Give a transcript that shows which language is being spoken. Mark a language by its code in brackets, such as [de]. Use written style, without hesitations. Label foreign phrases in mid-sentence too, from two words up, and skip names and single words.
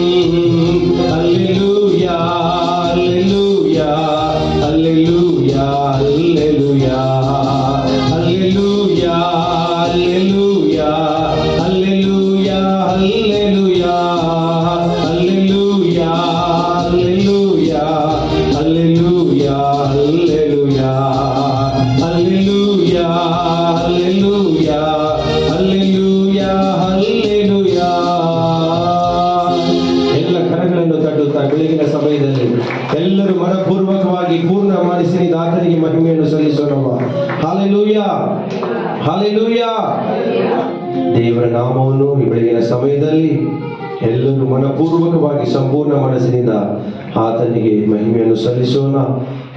[he] הללויה הללויה הללויה הללויה הללויה הללויה הללויה הללויה הללויה הללויה הללויה הללויה הללויה הללויה הללויה הללויה. [kn] ಎಲ್ಲ ಕರಗಳನ್ನು ತಟ್ಟುತ್ತಾ ಬೆಳಗಿನ ಸಮಯದಲ್ಲಿ ಎಲ್ಲರೂ ಮನಪೂರ್ವಕವಾಗಿ ಪೂರ್ಣ ಮನಸ್ಸಿನಿಂದ ಆತನಿಗೆ ಮಹಿಮೆಯನ್ನು ಸಲ್ಲಿಸೋಣವ. [he] הללויה הללויה. [kn] ದೇವರ ನಾಮವನ್ನು ಈ ಬೆಳಗಿನ ಸಮಯದಲ್ಲಿ ಎಲ್ಲರೂ ಮನಪೂರ್ವಕವಾಗಿ ಸಂಪೂರ್ಣ ಮನಸ್ಸಿನಿಂದ ಆತನಿಗೆ ಮಹಿಮೆಯನ್ನು ಸಲ್ಲಿಸೋಣ.